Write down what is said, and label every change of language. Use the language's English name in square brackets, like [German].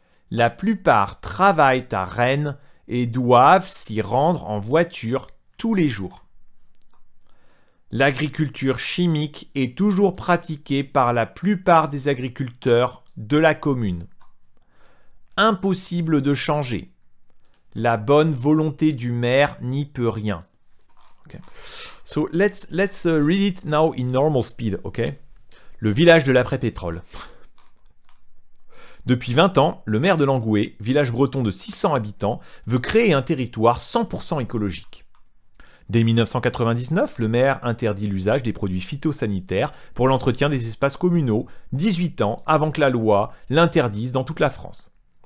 [French] La plupart travaillent à Rennes et doivent s'y rendre en voiture tous les jours. L'agriculture chimique est toujours pratiquée par la plupart des agriculteurs de la commune. Impossible de changer. La bonne volonté du maire n'y peut rien. [English] Okay. So let's read it now in normal speed, okay? [French] Le village de l'après-pétrole. Depuis 20 ans, le maire de Langoué, village breton de 600 habitants, veut créer un territoire 100% écologique. Dès 1999, le maire interdit l'usage des produits phytosanitaires pour l'entretien des espaces communaux, 18 ans avant que la loi l'interdise dans toute la France.